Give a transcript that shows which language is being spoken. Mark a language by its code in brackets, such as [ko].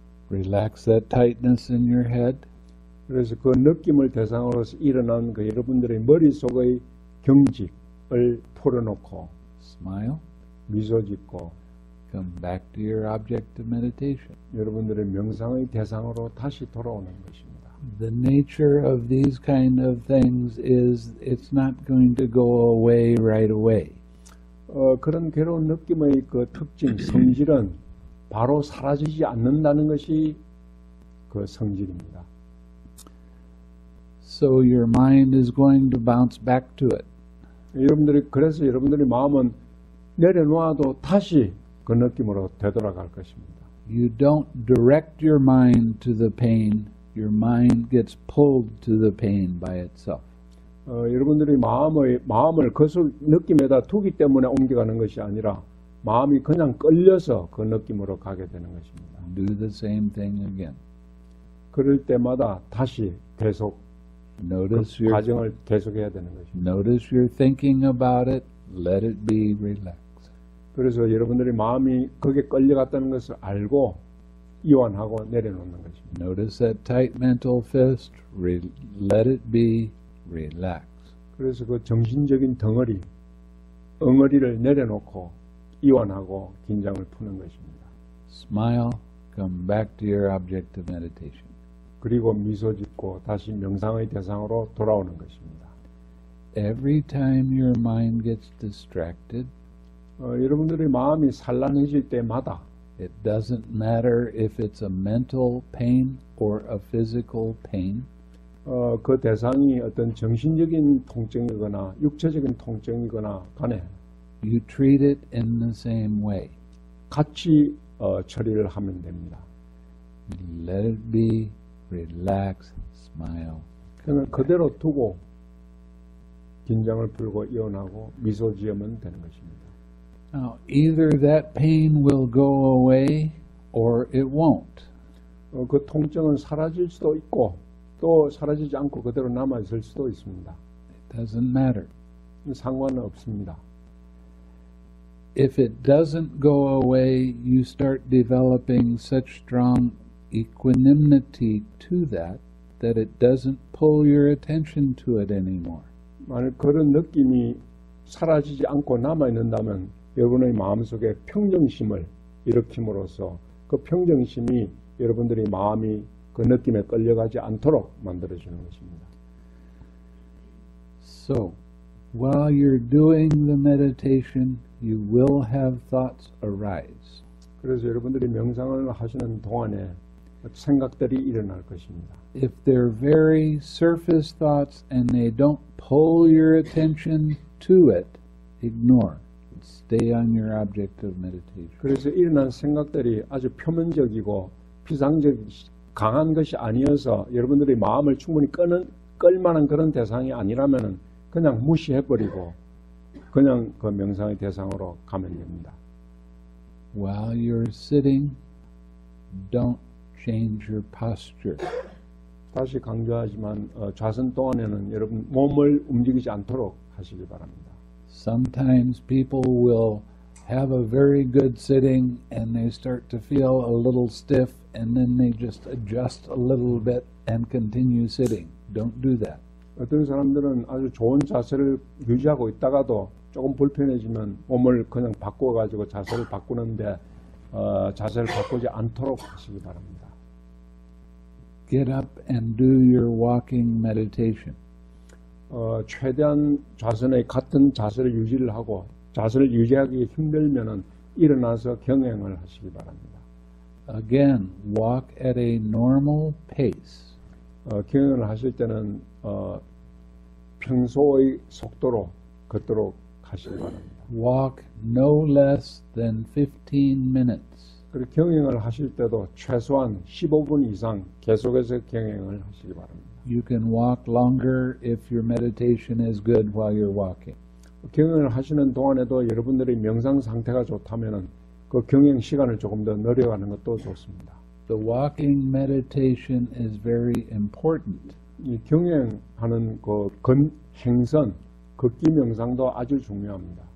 [en] Relax that tightness in your head. [ko] 그래서 그 느낌을 대상으로서 일어난 그 여러분들의 머릿속의 경직을 풀어놓고 [en] Smile. [ko] 미소 짓고 [en] Come back to your object of meditation. [ko] 여러분들의 명상의 대상으로 다시 돌아오는 것입니다. [en] The nature of these kind of things is it's not going to go away right away. [ko] 그런 괴로운 느낌의 그 특징, 성질은 바로 사라지지 않는다는 것이 그 성질입니다. [en] So your mind is going to bounce back to it. [ko] 그래서 여러분들의 마음은 내려놓아도 다시 그 느낌으로 되돌아갈 것입니다. [en] You don't direct your mind to the pain. Your mind gets pulled to the pain by itself. [ko] 여러분들이 마음을 그 느낌에다 두기 때문에 옮겨가는 것이 아니라 마음이 그냥 끌려서 그 느낌으로 가게 되는 것입니다. [en] Do the same thing again. [ko] 그럴 때마다 다시 계속 [en] Notice [ko] 그 과정을 계속해야 되는 것입니다. [en] Notice you're thinking about it. Let it be relaxed. [ko] 그래서 여러분들이 마음이 거기에 끌려갔다는 것을 알고 이완하고 내려놓는 것입니다. [en] Notice that tight mental fist. Let it be relaxed. [ko] 그래서 그 정신적인 엉어리를 내려놓고 이완하고 긴장을 푸는 것입니다. [en] Smile. Come back to your object of meditation. [ko] 그리고 미소 짓고 다시 명상의 대상으로 돌아오는 것입니다. [en] Every time your mind gets distracted, [ko] 여러분들의 마음이 산란해질 때마다 [en] it doesn't matter if it's a mental pain or a physical pain, [ko] 그 대상이 어떤 정신적인 통증이거나 육체적인 통증이거나 간에 [en] you treat it in the same way. [ko] 같이 처리를 하면 됩니다. [en] Let it be, relax, smile. [ko] 그러면 그대로 두고 긴장을 풀고 이완하고 미소 지으면 되는 것입니다. [en] Now, either that pain will go away or it won't. [ko] 그 통증은 사라질 수도 있고 또 사라지지 않고 그대로 남아있을 수도 있습니다. [en] It doesn't matter. [ko] 상관은 없습니다. [en] If it doesn't go away, you start developing such strong equanimity to that it doesn't pull your attention to it anymore. [ko] 만약 그런 느낌이 사라지지 않고 남아있는다면 여러분의 마음속에 평정심을 일으킴으로써 그 평정심이 여러분들의 마음이 그 느낌에 끌려가지 않도록 만들어주는 것입니다. [en] So, while you're doing the meditation, you will have thoughts arise. [ko] 그래서 여러분들이 명상을 하시는 동안에 생각들이 일어날 것입니다. [en] If they're very surface thoughts and they don't pull your attention to it, ignore. Stay on your object of meditation. [ko] 그래서 일어난 생각들이 아주 표면적이고 강한 것이 아니어서 여러분들의 마음을 충분히 끌만한 그런 대상이 아니라면 그냥 무시해버리고 그냥 그 명상의 대상으로 가면 됩니다. [en] While you're sitting, don't change your posture. [ko] 다시 강조하지만 좌선 동안에는 여러분 몸을 움직이지 않도록 하시기 바랍니다. [en] Sometimes people will have a very good sitting and they start to feel a little stiff and then they just adjust a little bit and continue sitting. Don't do that. [ko] 어떤 사람들은 아주 좋은 자세를 유지하고 있다가도 조금 불편해지면 몸을 그냥 바꿔가지고 자세를 바꾸는데 자세를 바꾸지 않도록 하시기 바랍니다. [en] Get up and do your walking meditation. [ko] 최대한 좌선의 같은 자세를 유지를 하고 자세를 유지하기 힘들면은 일어나서 경행을 하시기 바랍니다. [en] Again, walk at a normal pace. [ko] 경행을 하실 때는 평소의 속도로 걷도록 하시기 바랍니다. [en] Walk no less than 15 minutes. [ko] 그리고 경행을 하실 때도 최소한 15분 이상 계속해서 경행을 하시기 바랍니다. [en] You can walk longer if your meditation is good while you're walking. [ko] 경행을 하시는 동안에도 여러분들의 명상 상태가 좋다면은 그 경영 시간을 조금 더 늘려가는 것도 좋습니다. [en] The walking meditation is very important [ko] 이 경영하는 그 행선, 걷기 명상도 아주 중요합니다.